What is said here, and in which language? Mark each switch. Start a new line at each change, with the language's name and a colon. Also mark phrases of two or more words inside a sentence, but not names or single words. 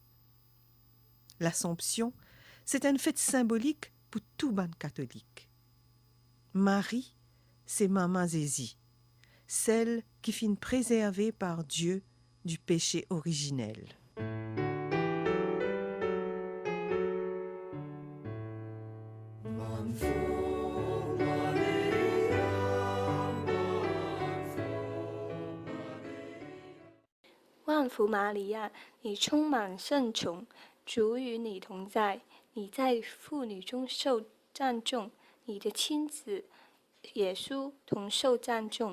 French: L'Assomption, c'est une fête symbolique pour tout ban catholique. Marie, c'est Maman Zézie, celle qui finit préservée par Dieu du péché originel.
Chinese: 万福玛利亚，你充满圣宠，主与你同在，你在妇女中受赞颂，你的亲子耶稣同受赞颂。